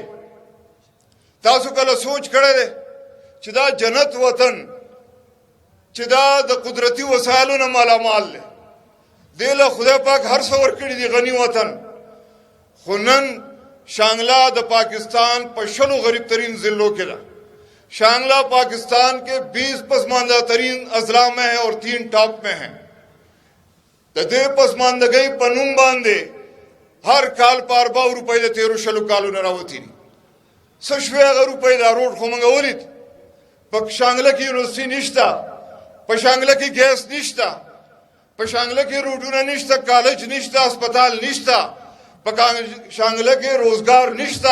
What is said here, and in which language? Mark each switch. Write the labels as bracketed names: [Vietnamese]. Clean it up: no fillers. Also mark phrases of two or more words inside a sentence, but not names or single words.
[Pashto] تاسو کله سوچ کړی دی چې دا جنت وطن چې دا د قدرتي وسایلو نه مالامال دی، دې له خدای پاک هر څه ورکړي دي، غني وطن، خو نن شانگلہ د پاکستان په 20 [Urdu] غریب ترین ضلعوں کے [Pashto] دا. [Urdu] شانگلہ پاکستان کے 20 پسماندہ ترین اضلاع میں ہے اور 3 ٹاپ میں ہیں. [Pashto] د دې پسماندګۍ په نوم باندې هر کال په 40 روپۍ د 13 کالونو راوتي دي. څه شوی هغه روپۍ دا روډ خو موږ ولید. په شانگلہ کې یونیورسټي نشته، په شانگلہ کې ګیس نشته، په شانگلہ کې روډونه نشته، کالج نشته، اسپتال نشته، په شانگلہ کې روزگار نشته.